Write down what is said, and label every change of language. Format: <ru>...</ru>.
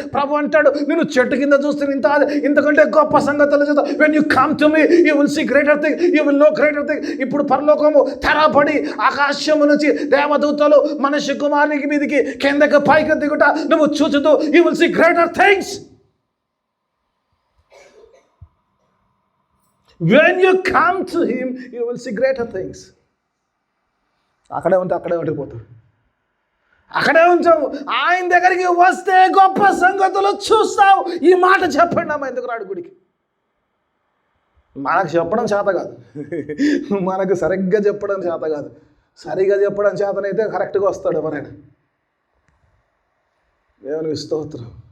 <te>ప్రభు అంటాడు, నేను చెట్టు కింద చూస్తే ఇంతకంటే గొప్ప సంగతులు చూద్దాం.</te> <en>When you come to me you will see greater thing, you will know greater thing.</en> <te>ఇప్పుడు పరలోకము తెరపడి ఆకాశము నుంచి దేవదూతలు మనిషి కుమారునికి మీదికి కిందకి పైకి దిగుట నువ్వు చూచుతూ</te> <en>You will see greater things. When you come to him, you will see greater things.</en> <te>అక్కడే ఉండిపోతావు, అక్కడే ఉంచావు. ఆయన దగ్గరికి వస్తే గొప్ప సంగతులు చూస్తావు. ఈ మాట చెప్పండి అమ్మ, ఎందుకు రాడు గుడికి? మనకు చెప్పడం చేత కాదు, మనకు సరిగ్గా చెప్పడం చేత కాదు. సరిగ్గా చెప్పడం చేతనైతే కరెక్ట్గా వస్తాడు ఎవరైనా. దేవునికి స్తోత్రం.</te>